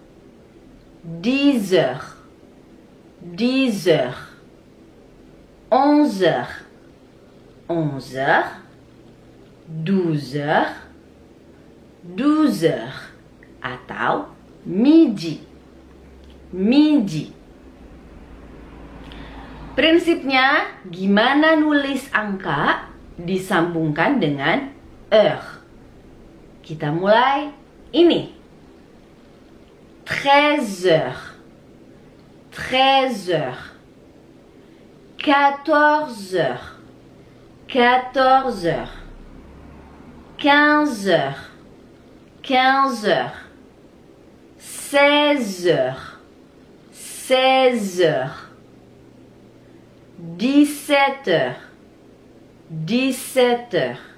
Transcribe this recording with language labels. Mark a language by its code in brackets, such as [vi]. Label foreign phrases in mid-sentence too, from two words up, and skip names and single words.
[fr] 10 heures. 10 heures. 11 heures. 11 heures. 12 heures. 12 heures. Atau midi. Midi. [id] Prinsipnya gimana nulis angka disambungkan dengan heure. Kita mulai ini. 13 heures. [fr] 13 heures. 14 heures. 14 heures. 15 heures. 15 heures, 16 heures, 16 heures, 17 heures, 17 heures,